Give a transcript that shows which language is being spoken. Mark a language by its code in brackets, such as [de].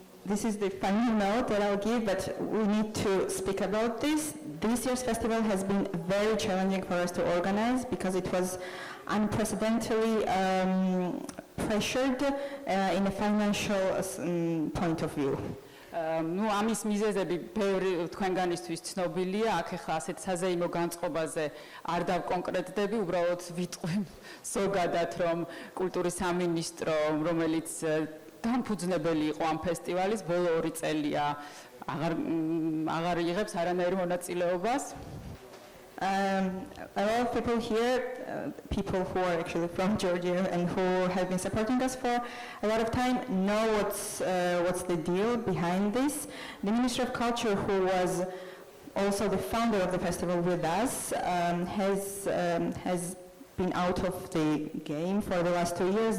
[en] This is the final note that I'll give, but we need to speak about this. This year's festival has been very challenging for us to organize because it was unprecedentedly pressured in a financial point of view. [ka] ნუ ამის მიზეზები ბევრი თქვენგანისთვის ცნობილია, აქ ახლა ასეთ საზეიმო განწყობაზე არ დავკონკრეტდები, უბრალოდ ვიტყვი ზოგადად, რომ კულტურის სამინისტრო, რომელიც დამფუძნებელი იყო ამ ფესტივალის, ბოლო 2 წელია აღარ იღებს არანაირ მონაწილეობას. [en] A lot of people here, people who are actually from Georgia and who have been supporting us for a lot of time, know what's the deal behind this. The Ministry of Culture, who was also the founder of the festival with us, has been out of the game for the last 2 years.